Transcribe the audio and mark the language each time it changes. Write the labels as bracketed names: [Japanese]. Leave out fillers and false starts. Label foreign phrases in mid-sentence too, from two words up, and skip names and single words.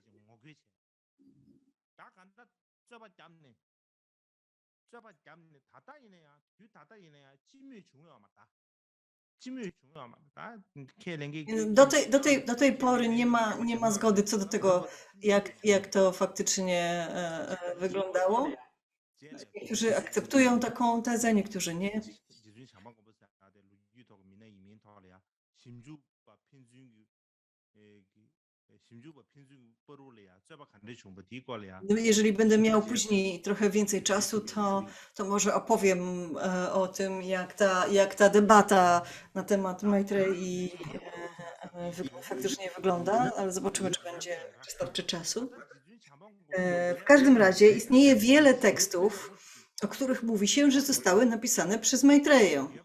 [Polish] Do tej pory nie ma zgody co do tego, jak to faktycznie wyglądało. Niektórzy akceptują taką tezę, niektórzy nie. 심주바 핀준 심주바 핀준 뻐로래야 쩌바 간데 좀 디꼴이야 No, jeżeli będę miał 심지어 później trochę więcej czasu, 슈 to może opowiem o tym, jak ta debata na temat Maitreyi faktycznie wygląda, ale zobaczymy, czy starczy czasu. W każdym razie istnieje wiele tekstów, o których mówi się, że zostały napisane przez Maitreję.